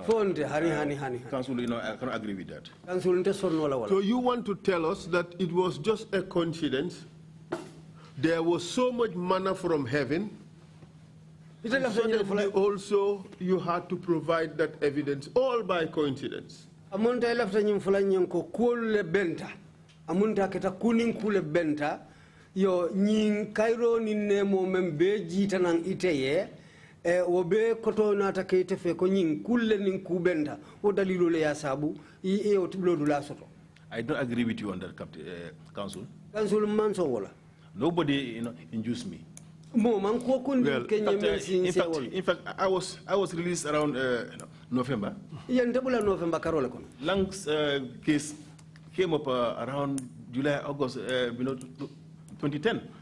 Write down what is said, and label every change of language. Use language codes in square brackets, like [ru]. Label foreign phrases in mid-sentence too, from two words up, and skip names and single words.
[en] Council, I cannot agree with that. So you want to tell us that it was just a coincidence? There was so much manna from heaven. Suddenly also you had to provide that evidence all by coincidence. [man] Amunta elafta nyimfula nyenko kule benta. Amunta keta kuning kule benta. Yo nying kairo ni nemo membe jita nang iteye. Wobe koto nata keitefe ko nying kule ning kubenta. O dalilu le ya sabu. O tiblo dula soto. [en] I don't agree with you on that, Council. [man] Council manso wala. [en] Nobody, induced me. Well, in fact, I was released around November. Lang's case came up around July, August, 2010.